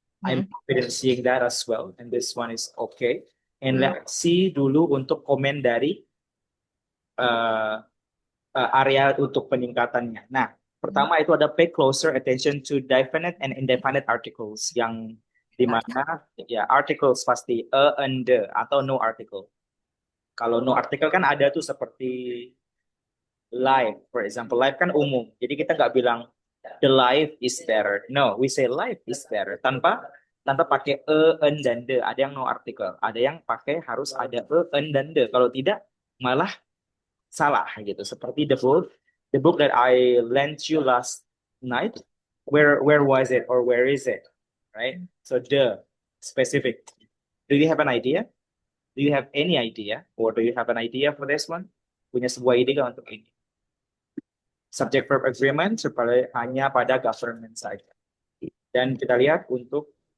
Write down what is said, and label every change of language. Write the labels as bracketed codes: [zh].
[en] I'm confident seeing that as well, and this one is okay. And let's see [id] dulu untuk komen dari area untuk peningkatannya. Nah, pertama itu ada [en] pay closer attention to definite and indefinite articles, [id] yang dimana ya articles pasti and the atau no article. Kalau no article kan ada tuh seperti life, for example. Life kan umum. Jadi kita nggak bilang [en] the life is better. No, we say life is better. [id] Tanpa pakai en, dan the. Ada yang no article. Ada yang pakai harus ada en, dan the. Kalau tidak, malah salah gitu. [en] Seperti the book that I lent you last night. Where was it or where is it? Right? So the specific. Do you have an idea? Do you have any idea? Or do you have an idea for this one? [id] Punya sebuah ide untuk ini? Subject verb agreement supaya hanya pada government saja. Dan kita lihat untuk